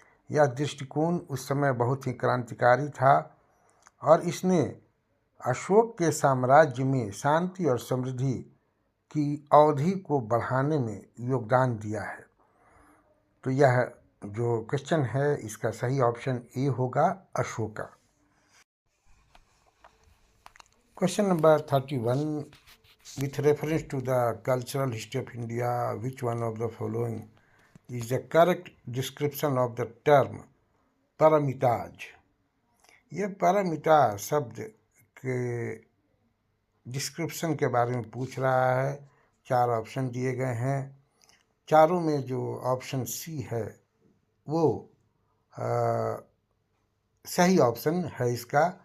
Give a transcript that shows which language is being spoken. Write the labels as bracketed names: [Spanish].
[Hindi] यह दृष्टिकोण उस समय बहुत ही क्रांतिकारी था और इसने अशोक के साम्राज्य में शांति और समृद्धि की अवधि को बढ़ाने में योगदान दिया है। तो यह जो क्वेश्चन है इसका सही ऑप्शन ए होगा, Ashoka. [English] Question number 31, with reference to the cultural history of India, which one of the following is the correct description of the term paramitaj? [Hindi] ये परमिता शब्द के डिस्क्रिप्शन के बारे में पूछ रहा है। 4 ऑप्शन दिए गए हैं। चारों में जो ऑप्शन सी है वो सही ऑप्शन है इसका।